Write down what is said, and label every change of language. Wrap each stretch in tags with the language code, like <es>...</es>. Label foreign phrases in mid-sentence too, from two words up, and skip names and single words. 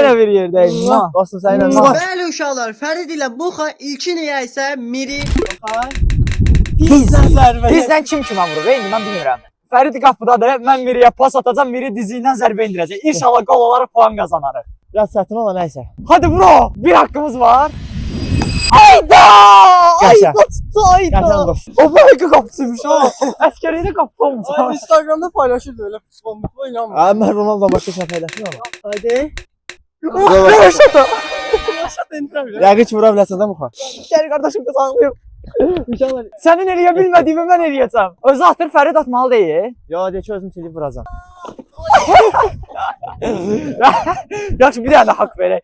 <az>Nerə bir yerdəyim? Basın səninlə. Bəli uşaqlar, Fərid ilə Muxa ilki niyə isə Miri Dizdən kim kimə vurur? İndi mən bilmirəm. Fərid qapıdadır, mən Miriyə pas atacam, Miri dizi ilə zərbə indirəcək. İnşallah qol olaraq puan qazanarıq. Biraz çətin ola nəysə. Hadi bro, bir haqqımız var. Ayda! Yaşa. Ayda! O böyle qapısıymış ha. Əskəriyə qapı olmuş.</az> <tr>Instagramda paylaşırdı öyle futbol oynamıyor. Abi ben Ronaldo'dan başka şey paylaşmıyorum ama.</tr> <az>Haydi. Rəşata. Rəqiç vura biləsən də Muxa. Gəl qardaşım qazanlıyım. Sənin eləyə bilmədiyimi mən eləyəcəm. Özü atır Fərid atmalı deyil. Ya de ki özüm silib vuracam. Yaxşı bir dənə haqq verək.</az>